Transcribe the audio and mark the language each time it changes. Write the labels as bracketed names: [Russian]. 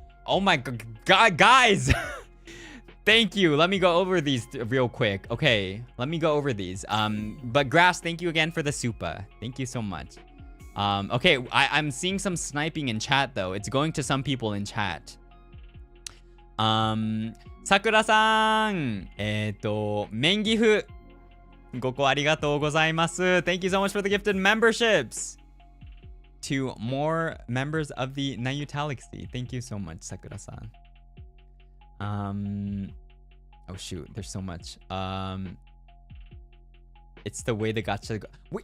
[English] Oh my god, guys. Thank you. Let me go over these real quick. Okay, let me go over these. But Grass, thank you again for the Supa. Thank you so much. Okay, I'm seeing some sniping in chat though. It's going to some people in chat. [Japanese] Sakura-san, Mengifu, 5個ありがとうございます. [English] Thank you so much for the gifted memberships. To more members of the Nayuta. Thank you so much, Sakura-san. Oh shoot, there's so much. It's the way the gacha go.